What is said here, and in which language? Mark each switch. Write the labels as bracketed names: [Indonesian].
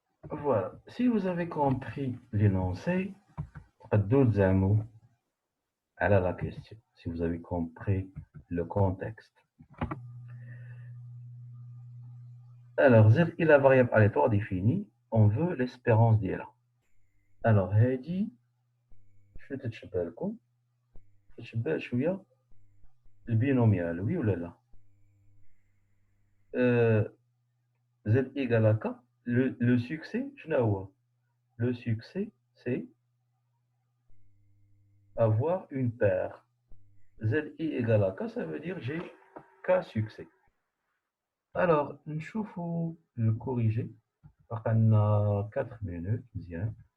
[French] Voilà. Si vous avez compris l'énoncé, d'autres mots à la question. Si vous avez compris le contexte. Alors, Z est la variable aléatoire définie. On veut l'espérance d'IA. Alors, [Arabic] هذه شنو تتشبه لكم؟ تتشبه شوية البينوميال، [French] oui ou là? Z égale à K. Le succès, [Arabic] شنو هو؟ [French] Le succès, c'est avoir une paire. ZI égale à K, ça veut dire j'ai K succès. Alors, [Arabic] نشوفوا [French] le corriger. On a 4 minutes, bien.